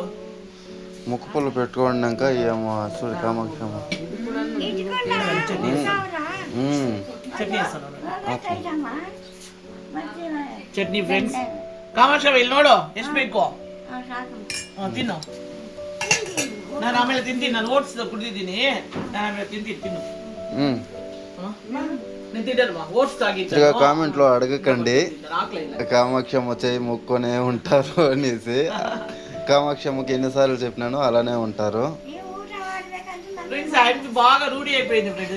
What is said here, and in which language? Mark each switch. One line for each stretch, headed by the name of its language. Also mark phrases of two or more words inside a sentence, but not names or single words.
Telugu: ముక్కు పుల్ల పెట్టుకున్నాక ఏమో చూడు కామాక్షమ్మ
English: chutney friends.
Kannada: ಕಾಮಾಕ್ಷ ಇಲ್ಲಿ ನೋಡು ಎಷ್ಟು ಬೇಕು ತಿನ್ನು. ನಾನು ಆಮೇಲೆ ತಿಂತೀನಿ. ನಾನು ಓಟ್ಸ್ ಕುಡಿದಿದ್ದೀನಿ. ನಾನು ಆಮೇಲೆ ತಿಂತೀನಿ. ತಿನ್ನು.
Telugu: నేను తింటాను. ఓట్స్ తాగించు. కామెంట్ లో అడగకండి కామాక్షమ్మ చేయి మొక్కునే ఉంటారు అనేసి. కామాక్షమ్మకి ఎన్నిసార్లు చెప్పినాను అలానే ఉంటారు ఫ్రెండ్స్. ఆయనకి బాగా రూఢి అయిపోయింది ఫ్రెండ్స్.